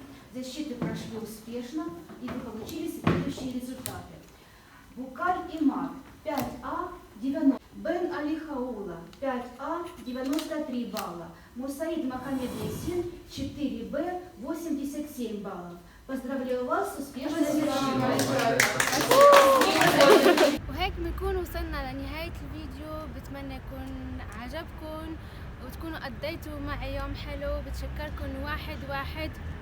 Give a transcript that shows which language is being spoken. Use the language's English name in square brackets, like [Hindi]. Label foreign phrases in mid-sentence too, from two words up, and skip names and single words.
[Russian] Защиты прошли успешно, и вы получили следующие результаты. Букаль Имад 5А 90, Бен Али Хаула 5А 93 балла, Мусаид Мохаммед Ясин 4Б 87 баллов. Поздравляю вас с успешной защитой. [Arabic] وهيك بنكون وصلنا لنهاية الفيديو. بتمنى يكون عجبكم وتكونوا قضيتوا معي يوم حلو. بتشكركم واحد واحد.